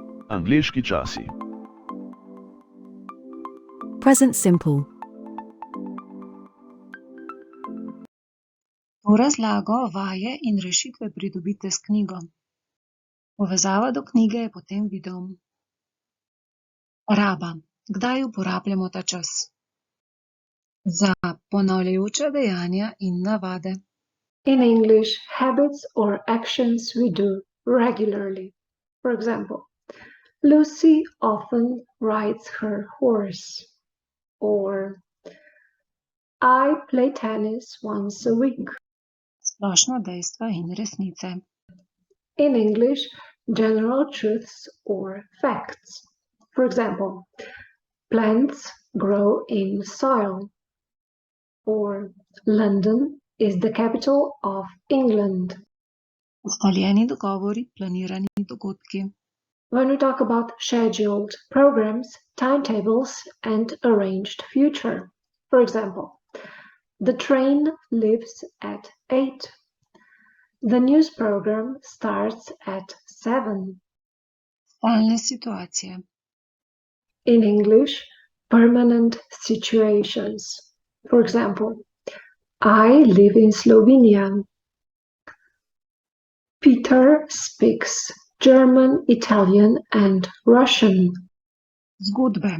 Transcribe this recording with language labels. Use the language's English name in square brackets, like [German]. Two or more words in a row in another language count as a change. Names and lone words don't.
[Slovenian] Angleški časi. [English] Present simple. [Slovenian] To razlago, vaje in rešitve pridobite s knjigo. Povezava do knjige je pod tem videom. Raba. Kdaj uporabljamo ta čas? Za ponavljajoča dejanja in navade. [English] In English, habits or actions we do regularly. For example, Lucy often rides her horse. Or, I play tennis once a week. [Slovenian] Splošna dejstva in resnice. [English] In English, general truths or facts. For example, plants grow in soil. Or, London is the capital of England. [Slovenian] Ustaljeni dogovori, planirani dogodki. [English] When we talk about scheduled programs, timetables, and arranged future. For example, the train leaves at 8. The news program starts at 7. [Slovenian] Stalne situacije. [English] In English, permanent situations. For example, I live in Slovenia. Peter speaks German, Italian, and Russian. [Slovenian] Zgodbe.